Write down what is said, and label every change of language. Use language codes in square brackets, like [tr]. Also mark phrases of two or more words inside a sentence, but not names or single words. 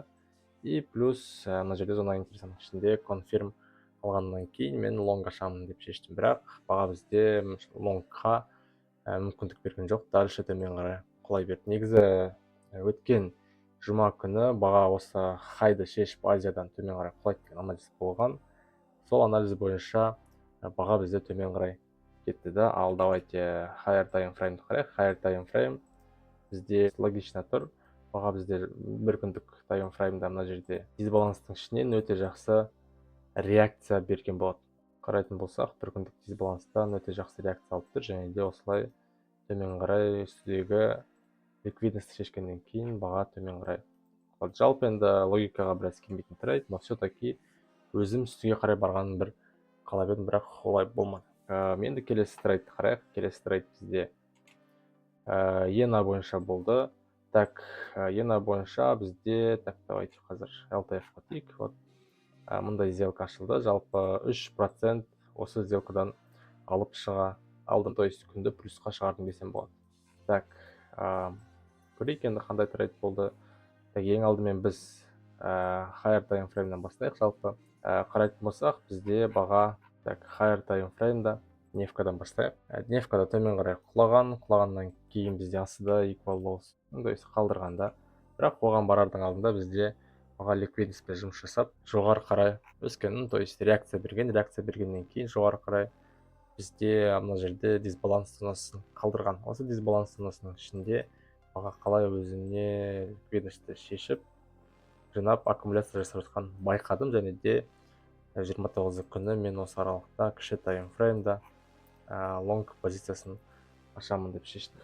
[ru] И плюс [kk] мына жерде зона интересінің ішінде конфирм алғаннан кейін мен лонг ашамын деп шештім, бірақ баға бізде лонгқа мүмкіндік берген жоқ, дальше төмен қарай құлай берді. Негізі өткен жұма күні баға осы хайды шешіп Азиядан төмен қарай құлайды деген анализ болған. Сол анализ бойынша баға бізде төмен қарай кетті да. Ал давайте [en] higher time frame [kk] қарайық. [en] Higher time frame [kk] бізде логично тұр. Баға бізде бір күндік [en] time frame'да [kk] мына жерде дисбаланстың ішінен өте жақсы реакция берген болады. Қарайтын болсақ, бір күндік дисбаланстан өте жақсы реакция алып тұр, және де осылай төмен қарай үстідегі ликвидность шешкеннен кейін баға төмен қарай. Жалпы енді логикаға біраз келмейтін трейд, [ru] но все-таки [kk] өзім үстіге қарай барғанын бір қалап едім, бірақ олай болмады. Енді келесі трейдті қарайық. Келесі трейд бізде иена бойынша болды. Так, иена бойынша бізде, так, давайте қазір LTF-қа тиік. Вот мұндай сделка ашылды. Жалпы 3% осы сделкадан алып шыға алдым, [ru] то есть [kk] күнді плюсқа шығардым десем болады. Так, көрейік енді қандай трейд болды. Так, ең алдымен біз [en] higher time frame'нен [kk] бастайық. Жалпы қарайтын болсақ, бізде баға [en] higher time frame'да [kk] нефкадан бастайық. Нефкада төмен қарай құлағаннан кейін бізде астыда [en] equal loss, [ru] то есть [kk] қалдырғанда. Бірақ оған барардың алдында бізде баға ликвидностьпен жұмыс жасап, жоғары қарай өскенін, [ru] то есть [kk] реакция бергеннен кейін жоғары қарай бізде мына жерде дисбаланс зонасын қалдырған. Осы дисбаланс зонасының ішінде баға қалай өзіне ликвидностьті шешіп, жинап, аккумуляция жасап жатқанын байқадым, және де 29 күні мен осы аралықта кіші таймфреймда лонг позициясын ашамын деп шештім.